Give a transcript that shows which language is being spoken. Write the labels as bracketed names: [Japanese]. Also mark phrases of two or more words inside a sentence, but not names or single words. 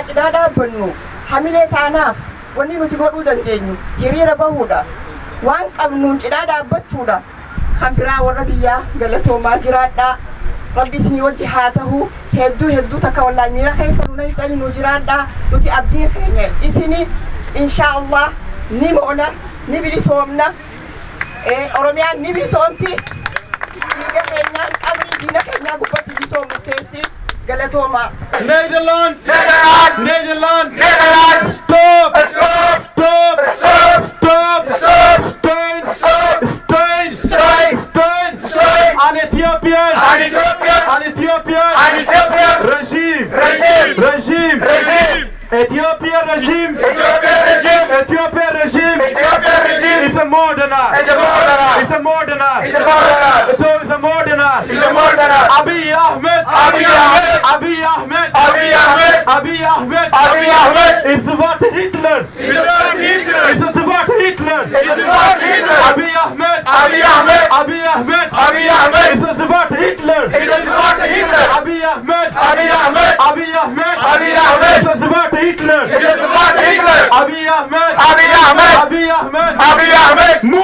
[Oromo] cidhaa dhaabbannu hamilee taanaaf wanni nuti godhuu dandeenyu hiriira bahuudha waan qabnuun cidhaa dhaabbachuudha kan biraa warra biyyaa galatoomaa jiraadhaa rabbi isinii wajji haa ta'u hedduu takka wallaahi miira keessa nuna hixani nu jiraadhaa nuti abdii keenya isinii [Arabic] إن شاء الله [Oromo] ni moona ni bilisoomna oromiyaan ni bilisoomti dhiiga keenyaan qabrii diina keenyaa gubbatti bilisoomnu keessi galatooma. [Dutch] Nederland! Nederland! Nederland! Nederland! Stop! Stop! Stop! Stop! Stop! Stop! Steun! Steun! Steun! Steun! Steun! Aan Ethiopië! Aan Ethiopië! Aan Ethiopië! Aan Ethiopië! Regime! Regime! Regime! Regime! Ethiopië regime! Ethiopië regime! Ethiopië regime! Ethiopië regime! Is een moordenaar! Is een moordenaar! Is een moordenaar! Is een moordenaar! Het is een moordenaar! Is een moordenaar! Abiy Ahmed! Abiy Ahmed! Abiy Ahmed! Abiy Ahmed! Abiy Ahmed! Abiy Ahmed! Is de zwarte Hitler! Is de zwarte Hitler! Is de zwarte Hitler! Is de zwarte Hitler! Abiy Ahmed! Abiy Ahmed! Abiy Ahmed! Abiy Ahmed! Is de zwarte Hitler! Is de zwarte Hitler! Abiy Ahmed! Abiy Ahmed! Abiy Ahmed! Abiy Ahmed! Is de zwarte Hitler! Is de zwarte Hitler! Abiy Ahmed! Abiy Ahmed! Abiy Ahmed! Abiy Ahmed!